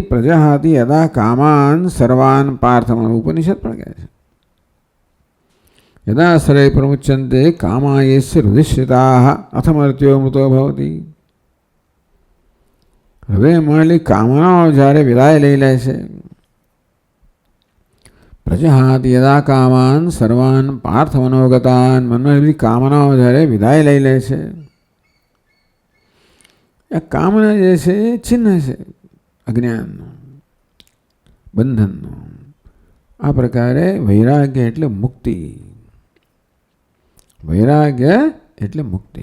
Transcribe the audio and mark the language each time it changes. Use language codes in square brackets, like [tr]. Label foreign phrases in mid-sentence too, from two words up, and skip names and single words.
[sa] પ્રજાહાતિ યદા કામાન સર્વાન [gu] પાર્થમાં, ઉપનિષદ પણ કહે છે. [sa] યદા સરે પ્રમુચ્યંતે કામાયેસ્ય હૃદયશ્રિતાઃ અથમર્ત્યો મૃતો ભવતિ. [gu] હૃદય મળેલી કામનાઓ જ્યારે વિદાય લઈ લે છે. [sa] પ્રજાહાતિ યદા કામાન સર્વાન પાર્થ મનોગતાન, [gu] મનમાં બધી કામનાઓ જ્યારે વિદાય લઈ લે છે. આ કામના જે છે એ ચિહ્ન છે અજ્ઞાનનું, બંધનનું. આ પ્રકારે વૈરાગ્ય એટલે મુક્તિ. વૈરાગ્ય એટલે મુક્તિ.